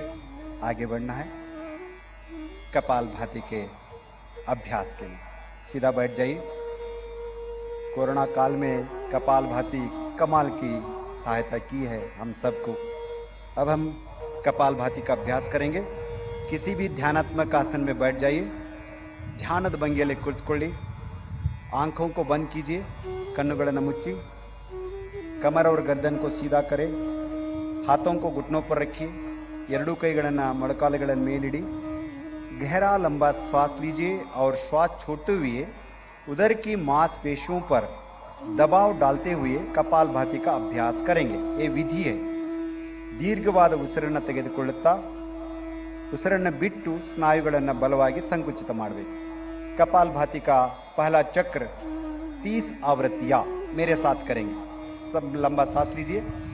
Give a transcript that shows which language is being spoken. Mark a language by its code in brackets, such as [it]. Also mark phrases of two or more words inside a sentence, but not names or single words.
[hi] आगे बढ़ना है कपालभाति के अभ्यास के लिए। सीधा बैठ जाइए। कोरोना काल में कपालभाति कमाल की सहायता की है हम सबको। अब हम कपालभाति का अभ्यास करेंगे। किसी भी ध्यानात्मक आसन में बैठ जाइए। [kn] ಧ್ಯಾನದ ಭಂಗಿಯಲ್ಲಿ ಕುಳಿತುಕೊಳ್ಳಿ। [hi] आंखों को बंद कीजिए, [kn] ಕಣ್ಣುಗಳನ್ನು ಮುಚ್ಚಿ। [hi] कमर और गर्दन को सीधा करें। हाथों को घुटनों पर रखिए, [kn] ಎರಡೂ ಕೈಗಳನ್ನು ಮೊಳಕಾಲುಗಳ ಮೇಲಿಡಿ। [hi] गहरा लंबा श्वास लीजिए और श्वास छोड़ते हुए उदर की मांसपेशियों पर दबाव डालते हुए कपालभाति का अभ्यास करेंगे। ये विधि है। [kn] ದೀರ್ಘವಾದ ಉಸಿರನ್ನು ತೆಗೆದುಕೊಳ್ಳುತ್ತಾ ಉಸಿರನ್ನು ಬಿಟ್ಟು ಸ್ನಾಯುಗಳನ್ನು ಬಲವಾಗಿ ಸಂಕುಚಿತ ಮಾಡಬೇಕು। [hi] कपालभाति का पहला चक्र 30 आवृत्तियां मेरे साथ करेंगे। सब लंबा सांस लीजिए।